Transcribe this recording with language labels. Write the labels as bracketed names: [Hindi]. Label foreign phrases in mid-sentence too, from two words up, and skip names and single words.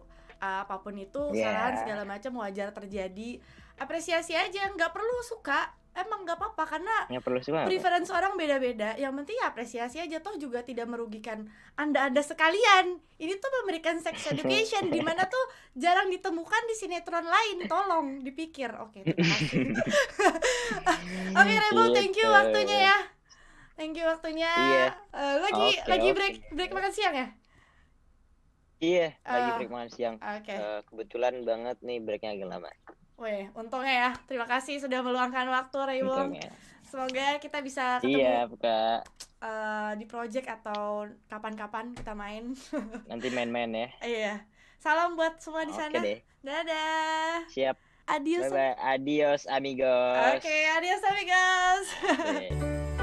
[Indonesian] Apapun itu kesalahan segala macam wajar terjadi, apresiasi aja, nggak perlu suka, emang nggak apa-apa, karena preference orang beda-beda. Yang penting ya apresiasi aja, toh juga tidak merugikan anda sekalian. Ini tuh memberikan sex education di mana tuh jarang ditemukan di sinetron lain, tolong dipikir. Oke, terima kasih. Oke, Rebo, [English] thank you [Indonesian] waktunya ya. Lagi break makan siang ya? Iya, lagi break makan siang. Kebetulan banget nih breaknya agak lama. Weh, untungnya ya. Terima kasih sudah meluangkan waktu, Raymond. Semoga kita bisa ketemu di project atau kapan-kapan kita main. Nanti main-main ya. Iya. Salam buat semua di sana. Deh. Dadah. Siap. [Spanish] Adios. Bye-bye. Adios, amigos. Oke, adios, amigos.